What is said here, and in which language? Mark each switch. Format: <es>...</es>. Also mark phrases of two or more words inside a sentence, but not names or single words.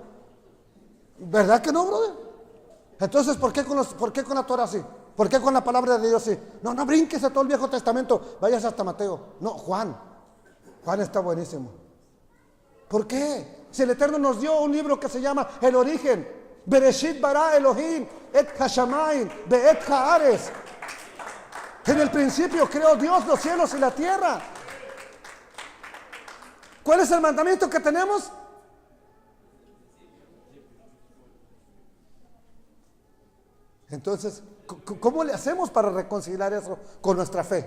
<es>¿Verdad que no, brother? Entonces, ¿por qué con la Torah así? ¿Por qué con la palabra de Dios así? No brinques a todo el Viejo Testamento, vayas hasta Mateo. No, Juan está buenísimo. ¿Por qué? Si el Eterno nos dio un libro que se llama El Origen,</es> <he>בראשית ברא אלהים את השמים ואת הארץ.</he> <es>En el principio creó Dios los cielos y la tierra. ¿Cuál es el mandamiento que tenemos? Entonces, ¿cómo le hacemos para reconciliar eso con nuestra fe?</es>